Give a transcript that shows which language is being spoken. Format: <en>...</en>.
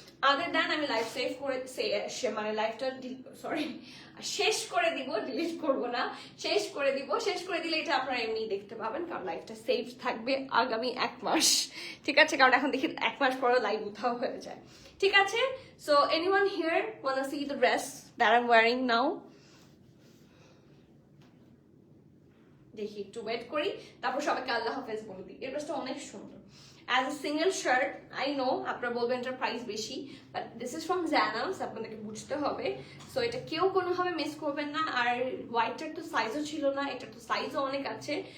<bn>Other than আমি life save করে মানে লাইফটা সরি শেষ করে দিব, ডিলিট করবো না, শেষ করে দিব। শেষ করে দিলে এটা আপনারা এমনি দেখতে পাবেন, কারণ লাইফটা সেভ থাকবে আগামী 1 মাস, ঠিক আছে। কারণ এখন দেখি 1 মাস পরে লাইভ উঠাও হয়ে যায়, ঠিক আছে।</bn> <en>So anyone here wanna see the dress that I'm wearing now?</en> <bn>দেখি একটু ওয়েট করি, তারপর সবাইকে আল্লাহ হাফেজ বলে দিই। এই ড্রেসটা অনেক সুন্দর।</bn> <en>as a single shirt, I know</en> <bn>আপনারা বলবেন এটার প্রাইস বেশি,</bn> <en>but this is from Janus,</en> <bn>আপনাদেরকে বুঝতে হবে। সো এটা কেউ কোনোভাবে মিস করবেন না। আর হোয়াইটটার তো সাইজও ছিল না, এটার তো সাইজও অনেক আছে।</bn>